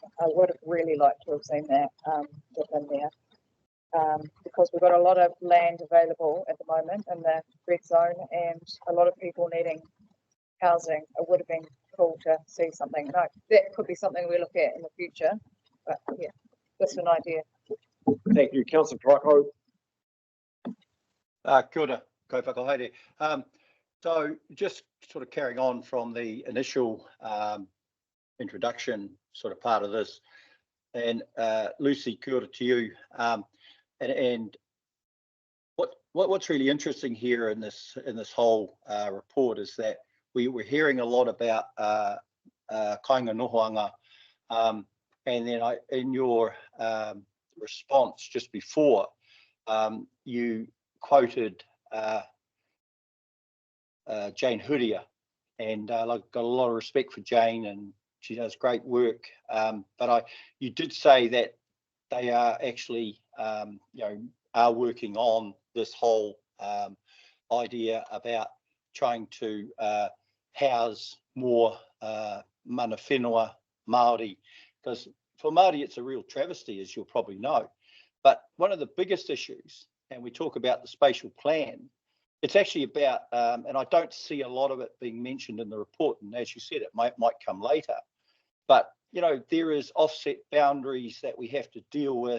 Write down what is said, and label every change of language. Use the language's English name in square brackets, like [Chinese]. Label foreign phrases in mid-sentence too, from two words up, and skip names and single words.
[English] I would have really liked to have seen that within there, because we've got a lot of land available at the moment in the red zone and a lot of people needing housing. It would have been cool to see something. No, that could be something we look at in the future, but yeah, just an idea. Thank you, Councillor Karakia. [Māori] Kia ora, ko whakahaere. [English] So just sort of carrying on from the initial introduction sort of part of this, and Lucy, [Māori] kia ora [English] to you. And what's really interesting here in this whole report is that we're hearing a lot about [Māori] kāinga nohoanga, [English] and then in your response just before, you quoted Jane Huria, and I've got a lot of respect for Jane, and she does great work. But you did say that they are actually, are working on this whole idea about trying to house more [Māori] mana whenua [English] Māori, because for Māori it's a real travesty, as you'll probably know. But one of the biggest issues, and we talk about the spatial plan, it's actually about, and I don't see a lot of it being mentioned in the report, and as you said, it might come later, but there is offset boundaries that we have to deal with.